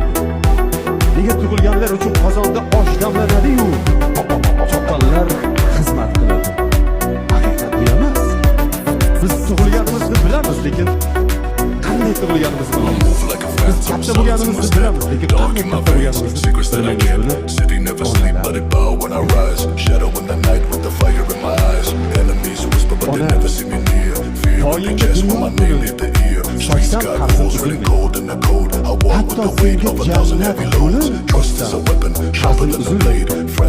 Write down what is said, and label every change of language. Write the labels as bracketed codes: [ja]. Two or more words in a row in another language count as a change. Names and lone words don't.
[uz] Nega tug'ilganlar uchun qozonda osh damlanadi-yu, tuqqanlar xizmat qiladi? Haqiqat bu emas. Biz tug'ilganimizni bilamiz, lekin qanday tug'ilganimizni bilamiz. Biz katta bo'lganimizni bilamiz, lekin qanday katta bo'lganimizni bilmaymiz. [en] City never sleep, let it bow when I rise. Shadow in the night with the fire in my eyes. Enemies whisper, but they never see me near. Fear in the chest when my name hit the ear. Streets got rules, really cold in the code. I walk with the weight of 1,000 heavy loads. Trust is a weapon, sharper than a blade.